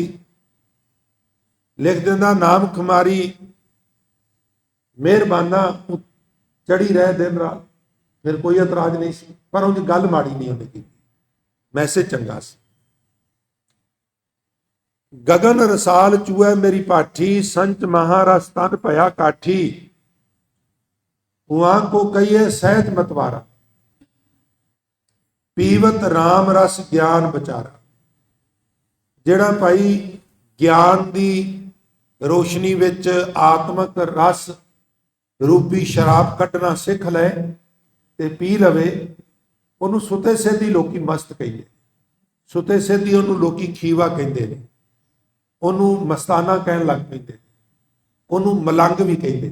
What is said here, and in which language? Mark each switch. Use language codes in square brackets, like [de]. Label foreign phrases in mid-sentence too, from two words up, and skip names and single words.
[pa] ਲਿਖ ਦਿੰਦਾ ਨਾਮ ਖੁਮਾਰੀ ਮਿਹਰਬਾਨਾ ਚੜੀ ਰਹੇ ਦਿਨ ਰਾਤ, ਫਿਰ ਕੋਈ ਇਤਰਾਜ਼ ਨਹੀਂ ਸੀ। ਪਰ ਉਹ ਗੱਲ ਮਾੜੀ ਨਹੀਂ ਉਹਨੇ ਕੀਤੀ, ਮੈਸੇਜ ਚੰਗਾ ਸੀ। [hi] ਗगन रसाल चूए मेरी पाठी, संच महारस तन भया काठी, उहाँ को कहिए सहज मतवारा, पीवत राम रस ज्ञान बचारा। [pa] ਜਿਹੜਾ ਭਾਈ ਗਿਆਨ ਦੀ ਰੋਸ਼ਨੀ ਵਿੱਚ ਆਤਮਕ ਰਸ ਰੂਪੀ ਸ਼ਰਾਬ ਕੱਢਣਾ ਸਿੱਖ ਲੈ ਤੇ ਪੀ ਲਵੇ, ਉਹਨੂੰ ਸੁਤੇ ਸਿੱਧੀ ਲੋਕੀ ਮਸਤ ਕਹਿੰਦੇ। ਸੁਤੇ ਸਿੱਧੀ ਉਹਨੂੰ ਲੋਕੀ ਖੀਵਾ ਕਹਿੰਦੇ ਨੇ, ਉਹਨੂੰ ਮਸਤਾਨਾ ਕਹਿਣ ਲੱਗ ਪੈਂਦੇ, ਉਹਨੂੰ ਮਲੰਗ ਵੀ ਕਹਿੰਦੇ।